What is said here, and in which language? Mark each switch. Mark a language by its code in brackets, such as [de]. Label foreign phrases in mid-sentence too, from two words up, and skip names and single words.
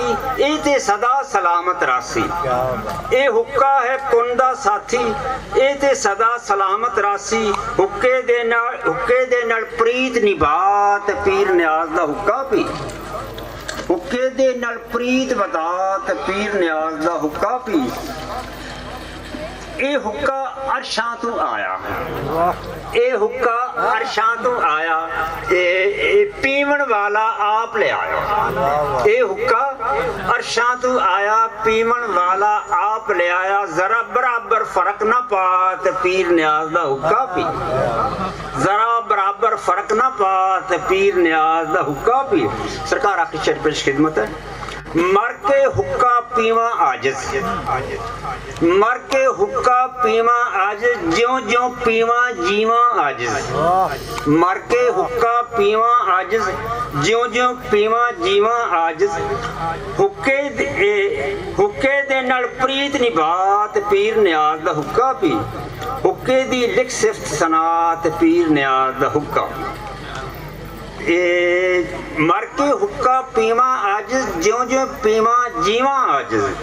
[pa] ਏ ਤੇ ਸਦਾ ਸਲਾਮਤ ਰਾਸੀ ਏ ਹੁੱਕਾ ਹੈ ਕੁੰਦਾ ਸਾਥੀ ਏ ਤੇ ਸਦਾ ਸਲਾਮਤ ਰਾਸੀ ਹੁੱਕੇ ਦੇ ਨਾਲ ਪ੍ਰੀਤ ਨਿਭਾਤ ਪੀਰ ਨਿਆਜ਼ ਦਾ ਹੁੱਕਾ ਪੀ ਹੁੱਕੇ ਦੇ ਨਾਲ ਪ੍ਰੀਤ ਵਧਾਤ ਪੀਰ ਨਿਆਜ਼ ਦਾ ਹੁੱਕਾ ਪੀ ਇਹ ਹੁੱਕਾ ਅਰਸ਼ਾਂ ਤੋਂ ਆਇਆ, ਇਹ ਹੁੱਕਾ ਅਰਸ਼ਾਂ ਤੋਂ ਆਇਆ, ਇਹ ਪੀਵਣ ਵਾਲਾ ਆਪ ਲਿਆਇਆ। ਇਹ ਹੁੱਕਾ ਅਰਸ਼ਾਂ ਤੋਂ ਆਇਆ, ਪੀਵਣ ਵਾਲਾ ਆਪ ਲਿਆਇਆ। ਜ਼ਰਾ ਬਰਾਬਰ ਫਰਕ ਨਾ ਪਾ ਤੇ ਪੀਰ ਨਿਆਜ਼ ਦਾ ਹੁੱਕਾ ਪੀ, ਜ਼ਰਾ ਬਰਾਬਰ ਫਰਕ ਨਾ ਪਾ ਤੇ ਪੀਰ ਨਿਆਜ਼ ਦਾ ਹੁੱਕਾ ਪੀ। [ur] ਸਰਕਾਰ آپ کی شرط پیش خدمت ہے. [pa] ਮਰ ਕੇ ਹੁੱਕਾ ਪੀਵਾਂ ਆਜਿਜ਼, ਮਰ ਕੇ ਹੁੱਕਾ ਪੀਵਾਂ ਆਜਿਜ਼, ਜਿਉਂ ਜਿਉਂ ਪੀਵਾਂ ਜੀਵਾਂ ਆਜਿਜ਼। ਮਰ ਕੇ ਹੁੱਕਾ ਪੀਵਾਂ ਆਜਿਜ਼, ਜਿਉਂ ਜਿਉਂ ਪੀਵਾਂ ਜੀਵਾਂ ਆਜਿਜ਼। ਹੁੱਕੇ ਦੇ ਨਾਲ ਪ੍ਰੀਤ ਨਿਭਾਤ ਪੀਰ ਨਿਆਜ਼ ਦਾ ਹੁੱਕਾ ਪੀ। ਹੁੱਕੇ ਦੀ ਲਿਖ ਸਿਫ਼ਤ ਸਨਾਤ ਪੀਰ ਨਿਆਜ਼ ਦਾ ਹੁੱਕਾ। ਮਰ ਕੇ ਹੁੱਕਾ ਪੀਵਾਂ ਆਜਿਜ਼, ਜਿਉਂ ਜਿਉਂ ਪੀਵਾਂ ਜੀਵਾਂ ਆਜਿਜ਼।